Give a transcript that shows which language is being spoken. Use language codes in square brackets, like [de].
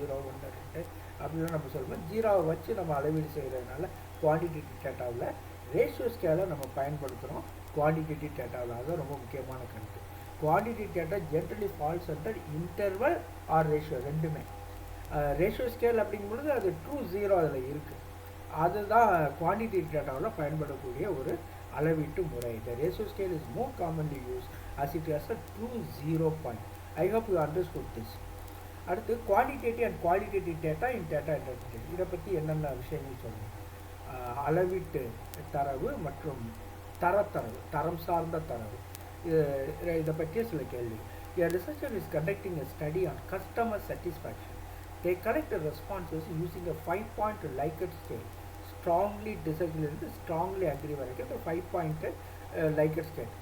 [ta] 0 1 2 அப்படின்னு நம்ம சொல்லுவோம். 0 வச்சு நம்ம அளவீடு செய்கிறதுனால குவான்டிடேட்டிவ் டேட்டாவில் ரேஷியோ ஸ்கேலை நம்ம பயன்படுத்துகிறோம் குவான்டிடேட்டிவ் டேட்டாவில். அதுதான் ரொம்ப முக்கியமான கருத்து. [en] quantitative data generally falls under interval or ratio [ta] ரெண்டுமே. ரேஷியோ ஸ்கேல் அப்படிங்கும்பொழுது அது ட்ரூ 0 அதில் இருக்குது. அதுதான் குவான்டிடேட்டிவ் டேட்டாவில் பயன்படக்கூடிய ஒரு அளவீட்டு முறை. [en] The ratio scale is more commonly used as it has a true 0 point. I hope you understood this. [ta] அடுத்து [en] Quantitative and qualitative data in data interpretation. [ta] இதை பற்றி என்னென்ன விஷயங்கள் சொல்லணும்? அளவீட்டு தரவு மற்றும் தரம் சார்ந்த தரவு, இதை பற்றிய சில கேள்வி. [en] A researcher is conducting a study on customer satisfaction. They collect the responses using a 5-point Likert scale. Strongly disagree, strongly agree [ta] வரைக்கும் இந்த [en] 5-point Likert scale.